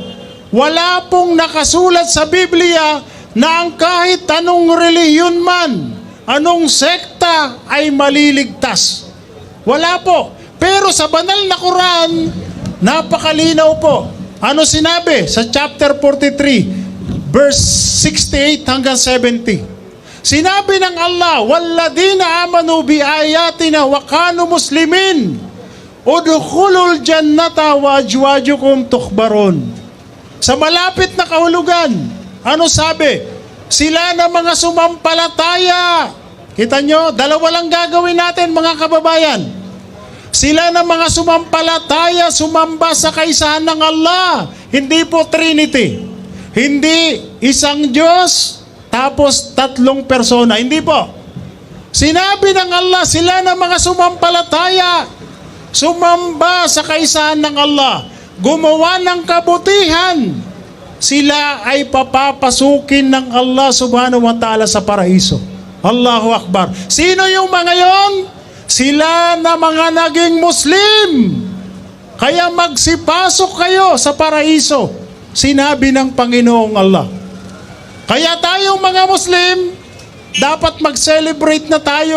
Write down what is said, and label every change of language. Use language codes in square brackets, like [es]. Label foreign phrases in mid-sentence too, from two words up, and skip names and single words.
[tl] Wala pong nakasulat sa Biblia na ang kahit anong relihiyon man, anong sekta ay maliligtas. Wala po. Pero sa banal na Quran, napakalinaw po. Ano sinabi sa chapter 43, verse 68 hanggang 70? Sinabi ng Allah, [ar] "والذين آمنوا بآياتنا وكانوا مسلمين ادخلوا الجنة وأزواجكم تحبرون." [tl] Sa malapit na kahulugan, ano sabi? Sila na mga sumampalataya. Kita nyo, dalawa lang gagawin natin mga kababayan. Sila na mga sumampalataya, sumamba sa kaisahan ng Allah. Hindi po Trinity. Hindi isang Diyos, tapos tatlong persona. Hindi po. Sinabi ng Allah, sila na mga sumampalataya, sumamba sa kaisahan ng Allah, gumawa ng kabutihan, sila ay papapasukin ng [ar] الله سبحانه وتعالى [tl] sa paraiso. [ar] الله أكبر. [tl] Sino yung mga yon? Sila na mga naging Muslim. Kaya magsipasok kayo sa paraiso. Sinabi ng Panginoong Allah. Kaya tayong mga Muslim, dapat mag-celebrate na tayo.